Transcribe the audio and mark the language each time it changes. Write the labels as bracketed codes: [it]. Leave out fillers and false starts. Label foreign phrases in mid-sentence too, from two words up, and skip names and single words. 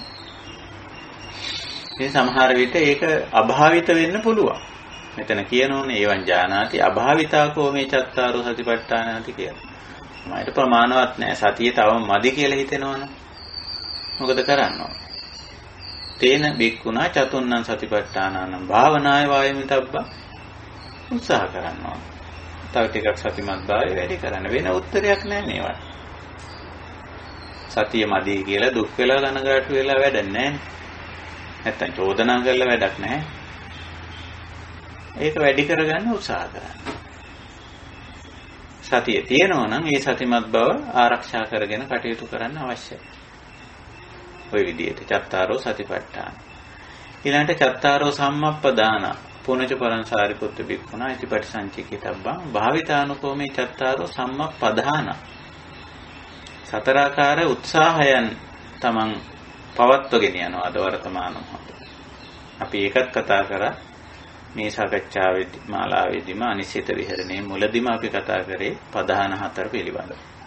[si] ඉතින් සමහර විට ඒක අභාවිත වෙන්න පුළුවන්. මෙතන කියනෝනේ [pi] ඒවන් ඥානාති අභාවිතාකෝ මේ චත්තාරෝ සතිපට්ඨානාති [si] කියලා. මයිට ප්‍රමාණවත් නැහැ. සතිය තවම මදි කියලා හිතෙනවනේ. මොකද කරන්න ඕන? [pi] තේන බික්කුණා චතුන්නං සතිපට්ඨානානම් භාවනාය වායමිතබ්බා [si] උත්සාහ කරන්න ඕන. තව ටිකක් සතිමත් භාවය වැඩි කරන්න. වෙන උත්තරයක් නැහැ මේවට. සතිය මදි කියලා දුක් වෙලා කනගාටු වෙලා වැඩක් නැහැ. නැත්තම් චෝදනා කරලා වැඩක් නැහැ. ඒක වැඩි කරගන්න උත්සාහ කරන්න. සතිය තියෙනවා නම් ඒ සතිමත් බව ආරක්ෂා කරගෙන කටයුතු කරන්න අවශ්‍යයි. ওই විදිහට [pi] චත්තාරෝ සතිපට්ඨාන. ඊළඟට චත්තාරෝ සම්මප්පදාන පුනච පරංසාරිපුත්ත බික්ඛුනා ඉතිපටි සංචිකිතබ්බං භාවිතානුකෝ මේ චත්තාරෝ සම්මප්පදාන. [si] සතරාකාර උත්සාහයන් තමන් පවත්වගෙන යනවා අද වර්තමාන මොහොතේ. අපි ඒකත් කතා කරා මේ සාකච්ඡාවේදී මාලාවේදීම අනිශ්චිත විහරණයේ මුලදීම අපි කතා කරේ ප්‍රධාන හතර පිළිබඳව.